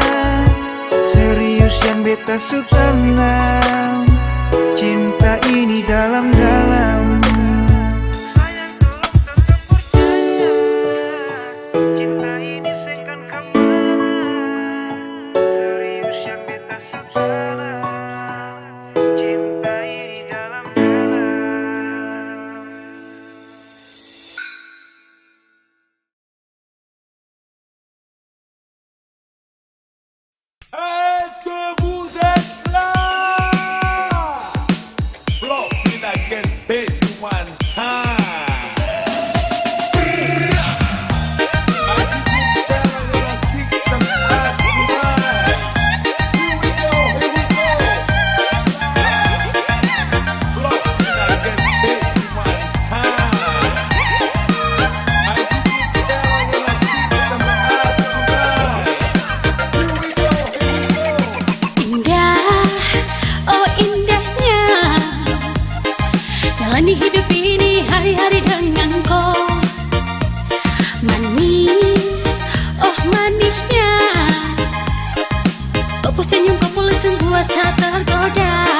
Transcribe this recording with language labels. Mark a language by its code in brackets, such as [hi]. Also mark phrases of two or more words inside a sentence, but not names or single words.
[id] Serius yang beta su tanam, cinta ini dalam-dalam. Sayang tolong tetap percaya, cinta ini sengkan kemana. Serius yang beta su tanam, cinta ini dalam-dalam. [fr] Est-ce que vous êtes là? [en] Block it again, bass one time. I think you better gonna kick some ass tonight. Here we go. Block it again, bass one time. I think you better gonna kick some ass tonight. Here we go. [id] Indah, oh indahnya jalani hidup ini hari-hari dengan kau. Manis, oh manisnya kau pun senyum, kau boleh buat saya tergoda.